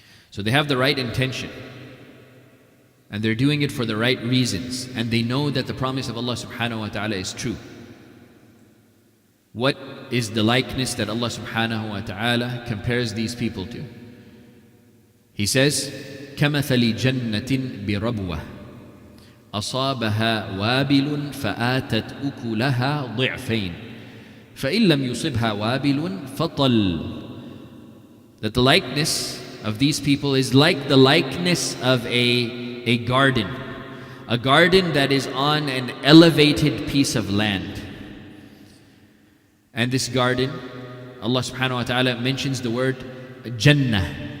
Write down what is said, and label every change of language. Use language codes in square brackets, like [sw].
[en] So they have the right intention, and they're doing it for the right reasons, and they know that the promise of Allah subhanahu wa ta'ala is true. What is the likeness that Allah subhanahu wa ta'ala compares these people to? He says, [ar] كَمَثَلِ جَنَّةٍ بِرَبْوَةٍ أَصَابَهَا وَابِلٌ فَآتَتْ أُكُلَهَا ضِعْفَيْنِ فَإِن لَّمْ يُصِبْهَا وَابِلٌ فَطَلٌّ. [en] That the likeness of these people is like the likeness of a garden that is on an elevated piece of land. And this garden, Allah subhanahu wa ta'ala mentions the word Jannah.